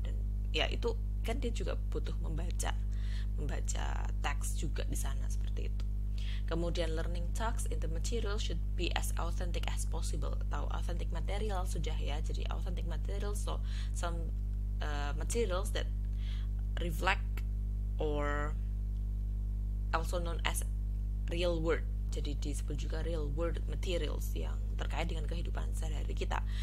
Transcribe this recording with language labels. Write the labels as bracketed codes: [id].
[id] Dan ya itu kan dia juga butuh membaca teks juga di sana seperti itu. [en] Kemudian learning tasks in the material should be as authentic as possible. [id] Tahu authentic material sudah ya. Jadi [en] authentic material, so some materials that reflect or also known as real world. [id] Jadi disebut juga real world materials yang terkait dengan kehidupan sehari-hari kita.